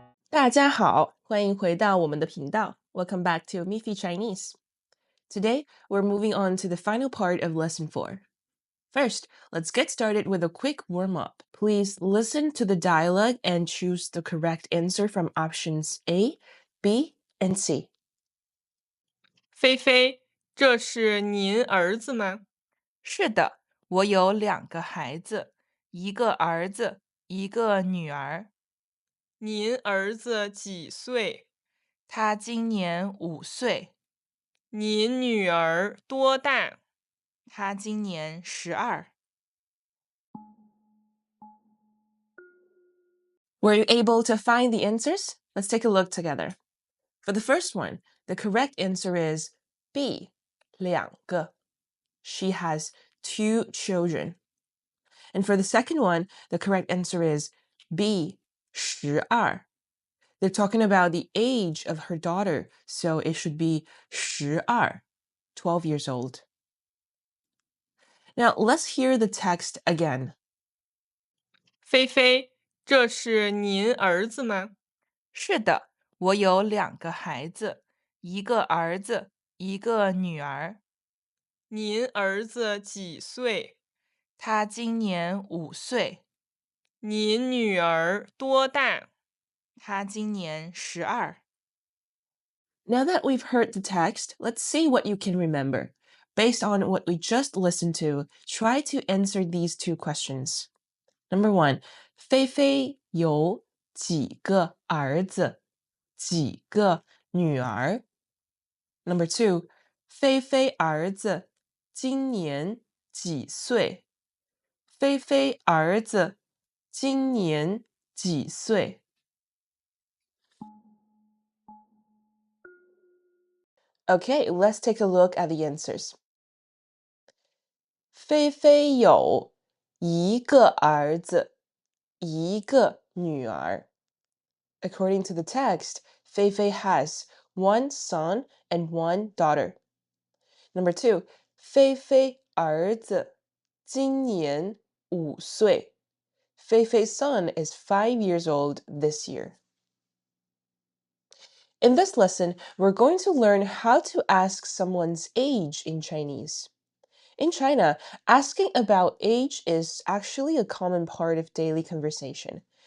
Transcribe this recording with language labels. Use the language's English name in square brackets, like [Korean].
[Chinese] 大家好，欢迎回到我们的频道。 [English] Welcome back to Miffy Chinese. Today, we're moving on to the final part of Lesson 4. First, let's get started with a quick warm-up. Please listen to the dialogue and choose the correct answer from options A, B, and C. [Chinese] 菲菲，这是您儿子吗？是的，我有两个孩子，一个儿子，一个女儿。您儿子几岁？他今年5岁，您女儿多大？他今年12。 [English] Were you able to find the answers? Let's take a look together. For the first one, the correct answer is B, 两个. She has 2 children. And for the second one, the correct answer is B, 12. They're talking about the age of her daughter, so it should be 12, 12 years old. Now, let's hear the text again. [Chinese] 菲菲，这是您儿子吗？是的，我有两个孩子，一个儿子，一个女儿。您儿子几岁？他今年5岁，您女儿多大？他今年12。 [English] Now that we've heard the text, let's see what you can remember. Based on what we just listened to, try to answer these 2 questions. Number 1, [Chinese] 菲菲有几个儿子？几个女儿？ [English] Number 2, [Chinese] 菲菲儿子今年几岁？菲菲儿子今年几岁？ [English] Okay, let's take a look at the answers. [Chinese] 菲菲有一个儿子，一个女儿。 [English] According to the text, Fei Fei has 1 son and 1 daughter. Number 2, [Chinese] 菲菲儿子今年5岁。 [English] Fei Fei's son is 5 years old this year. In this lesson, we're going to learn how to ask someone's age in Chinese. In China, asking about age is actually a common part of daily conversation.